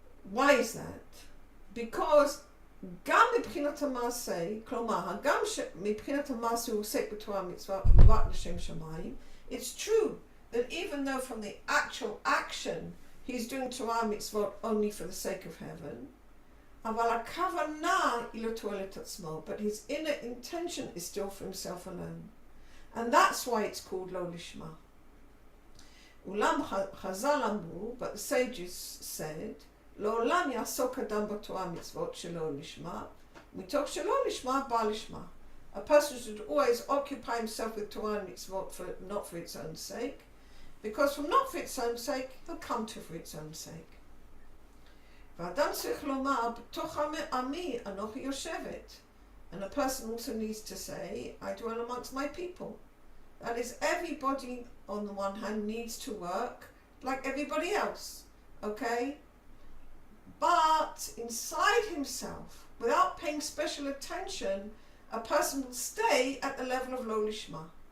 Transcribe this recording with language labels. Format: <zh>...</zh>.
<en>Why is that? Because</en> <he>גם מבחינת המעשה, כלומר, הגם שמבחינת המעשה הוא עוסק בתורה מצווה רק לשם שמיים,</he> <en>it's true that even though from the actual action he's doing Torah mitzvot only for the sake of heaven,</en> <he>אבל הכוונה היא לתועלת עצמו,</he> <en>but his inner intention is still for himself alone. And that's why it's called lo lishma.</en> <he>אולם חז"ל אמרו,</he> <en>but the sages said,</en> <he>לעולם יעסוק אדם בתורה מצוות שלא לשמה, מתוך שלא לשמה בא לשמה.</he> <en>A person should always occupy himself with Torah and mitzvot not for its own sake, because from not for its own sake, he'll come to for its own sake.</en> <he>ואדם צריך לומר, בתוך עמי אנוכי יושבת.</he> <en>And a person also needs to say, I dwell amongst my people. That is, everybody on the one hand needs to work like everybody else, okay? But inside himself, without paying special attention, a person will stay at the level of lo lishma.</en>